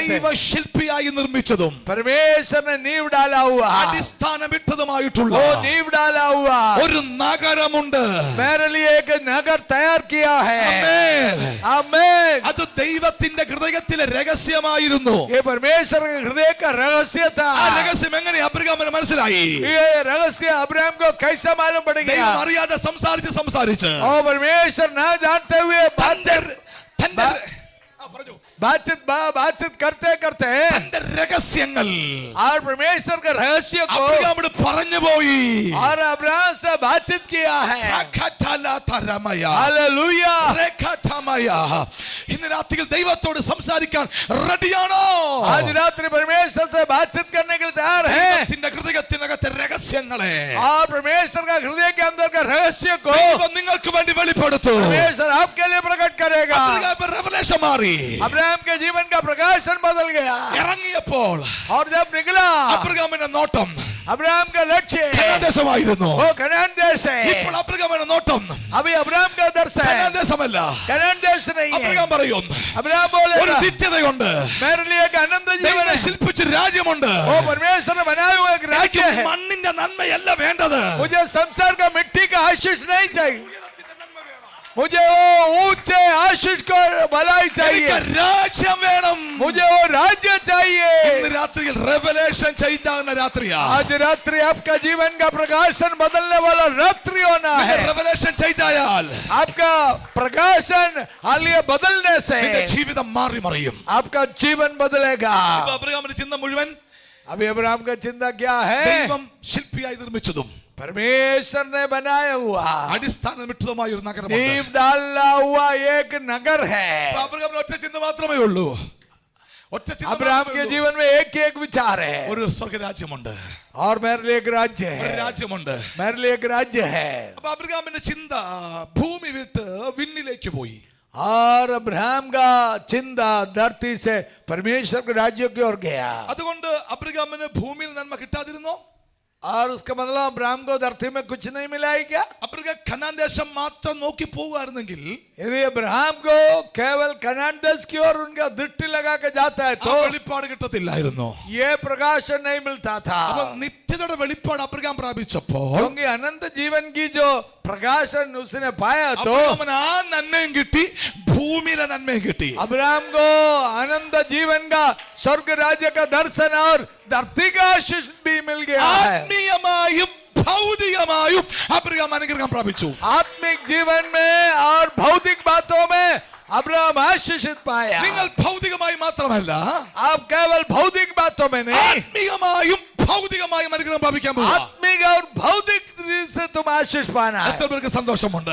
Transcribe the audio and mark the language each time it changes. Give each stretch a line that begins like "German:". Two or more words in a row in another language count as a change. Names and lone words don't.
Malayalam: ദൈവ
Hindi: हैं,
Malayalam: ശില്പിയായി നിർമ്മിച്ചതും
Hindi: परमेश्वर ने नींव डाला हुआ,
Malayalam: അടിസ്ഥാനമിട്ടതുമായിട്ടുള്ള
Hindi: वो नींव डाला हुआ
Malayalam: ഒരു നഗരമുണ്ട്.
Hindi: मेरे लिए एक नगर तैयार किया है।
Malayalam: ആമേൻ.
Hindi: आमीन।
Malayalam: അത് ദൈവത്തിന്റെ ഹൃദയത്തിലെ രഹസ്യമായിരുന്നു.
Hindi: ये परमेश्वर के हृदय का रहस्य था।
Malayalam: ആ രഹസ്യം എങ്ങനെ അബ്രഹാമിന് മനസ്സിലായി?
Hindi: ये रहस्य अब्राहम को कैसे मालूम पड़ गया?
Malayalam: ദൈവം അറിയാതെ സംസാരിച്ച്
Hindi: और परमेश्वर न जानते हुए बातचीत करते करते
Malayalam: തന്റെ രഹസ്യങ്ങൾ
Hindi: और परमेश्वर के रहस्य को
Malayalam: അബ്രഹാമിനോട് പറഞ്ഞു പോയി.
Hindi: और अब्राहम से बातचीत किया है। हालेलुया।
Malayalam: ഇന്ന് രാത്രിയിൽ ദൈവത്തോട് സംസാരിക്കാൻ റെഡിയാണോ?
Hindi: आज रात्रि परमेश्वर से बातचीत करने के लिए तैयार है,
Malayalam: ദൈവത്തിന്റെ ഹൃദയത്തിനകത്തെ രഹസ്യങ്ങളെ
Hindi: और परमेश्वर का हृदय के अंदर का रहस्य को
Malayalam: ദൈവം നിങ്ങൾക്ക് വേണ്ടി വെളിപ്പെടുത്തും.
Hindi: परमेश्वर आपके लिए प्रकट करेगा।
Malayalam: അബ്രഹാമിന്റെ revelation മാറി.
Hindi: अब्राहम के जीवन का प्रकाशन बदल गया,
Malayalam: ഇറങ്ങിയപ്പോൾ
Hindi: और जब निकला
Malayalam: അബ്രഹാമിന്റെ നോട്ടം
Hindi: अब्राहम का लक्ष्य
Malayalam: കനാൻ ദേശമായിരുന്നു.
Hindi: वो कनान देश है।
Malayalam: ഇപ്പോൾ അബ്രഹാമിന്റെ നോട്ടം
Hindi: अभी अब्राहम का दर्शन
Malayalam: കനാൻ ദേശമല്ല.
Hindi: कनान देश नहीं है।
Malayalam: അബ്രഹാം പറയും,
Hindi: अब्राहम
Malayalam: ഒരു
Hindi: बोलेगा
Malayalam: നിത്യതയുണ്ട്,
Hindi: मेरे लिए एक आनंद जीवन
Malayalam: ദൈവം
Hindi: है।
Malayalam: ശില്പിച്ച രാജ്യമുണ്ട്.
Hindi: वो परमेश्वर ने बनाया हुआ एक
Malayalam: എനിക്ക്
Hindi: राज्य है।
Malayalam: മണ്ണിന്റെ നന്മയല്ല വേണ്ടത്,
Hindi: मुझे संसार का मिट्टी का आशीष नहीं चाहिए, मुझे वो ऊंचे आशीष को भलाई चाहिए,
Malayalam: എനിക്ക് രാജ്യം വേണം.
Hindi: मुझे वो राज्य चाहिए.
Malayalam: ഇന്ന് രാത്രിയിൽ
English: revelation change
Malayalam: ആകുന്ന രാത്രിയാ.
Hindi: आज रात्रि आपका जीवन का प्रकाशन बदलने वाला रात्रि होना है.
English: revelation change
Malayalam: ആയാൽ
Hindi: आपका प्रकाशन हालिया बदलने से
Malayalam: നിന്റെ ജീവിതം മാറി മറിയും.
Hindi: आपका जीवन बदलेगा.
Malayalam: ഇപ്പൊ അബ്രഹാമിന്റെ ചിന്ത മുഴുവൻ
Hindi: अभी अब्राहम का चिंता क्या है?
Malayalam: ദൈവം ശില്പിയായി നിർമ്മിച്ചതും
Hindi: परमेश्वर ने बनाया हुआ
Malayalam: അടിസ്ഥാനമിട്ടതുമായ ഒരു നഗരമുണ്ട്.
Hindi: नींव डाला हुआ एक नगर है.
Malayalam: ഇപ്പൊ അബ്രഹാമിന് ഒറ്റ ചിന്ത മാത്രമേ ഉള്ളൂ. ഒറ്റ ചിന്ത
Hindi: अब्राहम
Malayalam: മാത്രമേ
Hindi: के
Malayalam: ഉള്ളൂ.
Hindi: जीवन में एक विचार है,
Malayalam: ഒരു സ്വർഗരാജ്യമുണ്ട്,
Hindi: और मेरे लिए एक राज्य
Malayalam: ഒരു
Hindi: है,
Malayalam: രാജ്യമുണ്ട്.
Hindi: मेरे लिए एक राज्य है.
Malayalam: അപ്പൊ അബ്രഹാമിന്റെ ചിന്ത ഭൂമി വിട്ട് വിണ്ണിലേക്ക് പോയി.
Hindi: और अब्राहम का चिंता धरती से परमेश्वर के राज्य की ओर गया.
Malayalam: അതുകൊണ്ട് അബ്രഹാമിന് ഭൂമിയിൽ നന്മ കിട്ടാതിരുന്നോ?
Hindi: और उसका मतलब अब्राहम को धरती में कुछ नहीं मिला है क्या?
Malayalam: അബ്രഹാം കനാൻ ദേശം മാത്രം നോക്കി പോകുമായിരുന്നെങ്കിൽ
Hindi: यदि अब्राहम को केवल कनान देश की ओर उनका दृष्टि लगा के जाता है
Malayalam: ആ
Hindi: तो
Malayalam: വെളിപ്പാട് കിട്ടത്തില്ലായിരുന്നു.
Hindi: ये प्रकाशन नहीं मिलता था.
Malayalam: അപ്പൊ നിത്യതയുടെ വെളിപ്പാട് അബ്രഹാം പ്രാപിച്ചപ്പോൾ
Hindi: क्योंकि अनंत जीवन की जो प्रकाशन उसने पाया तो
Malayalam: അബ്രഹാമിന് ആ നന്മയും കിട്ടി, ഭൂമിയിലെ നന്മയും കിട്ടി.
Hindi: अब्राहम को अनंत जीवन का स्वर्ग राज्य का दर्शन और धरती का आशीष भी मिल गया है.
Malayalam: ആത്മീയമായും ഭൗതികമായും അബ്രഹാം അനുഗ്രഹം പ്രാപിച്ചു.
Hindi: आत्मिक जीवन में और भौतिक बातों में अब्राहम आशीषित पाया.
Malayalam: നിങ്ങൾ ഭൗതികമായി മാത്രമല്ല,
Hindi: आप केवल भौतिक बातों में नहीं,
Malayalam: ആത്മീയമായും ഭൗതികമായും അനുഗ്രഹം പ്രാപിക്കാൻ പോകുക.
Hindi: आत्मिक और भौतिक दृष्टि से तुम आशीष पाना है.
Malayalam: എത്ര പേർക്ക് സന്തോഷമുണ്ട്?